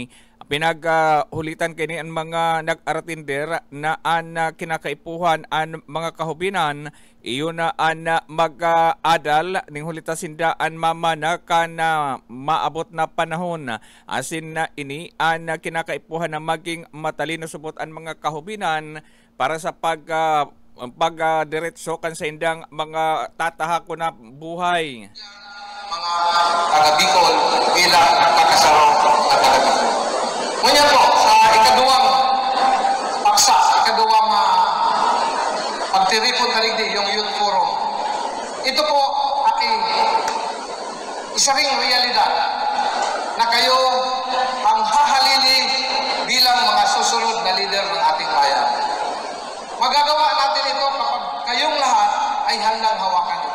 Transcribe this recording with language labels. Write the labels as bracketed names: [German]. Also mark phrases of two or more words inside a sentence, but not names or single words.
[Bikol] Pinaghulitan kini ang mga nag-aratinder na an kinakaipuhan ang mga kahubinan iyon na an mag-adal ning hulita sinda an mamana kan maabot na panahon asin na ini an kinakaipuhan na maging matalino subot ang mga kahubinan para sa pagdiretso kan sa indang mga tatahako na buhay. Mga taga-Bicol bilang nakasaro na taga-Bicol. Ngunyan po, sa ikaduwang paksa, ikaduwang pagtiripon na ligdi, yung Youth Forum, [Filipino] ito po aking isa ring realidad na kayo ang hahalili bilang mga susunod na leader ng ating bayan. Magagawa natin ito kapag kayong lahat ay handang hawakan ito.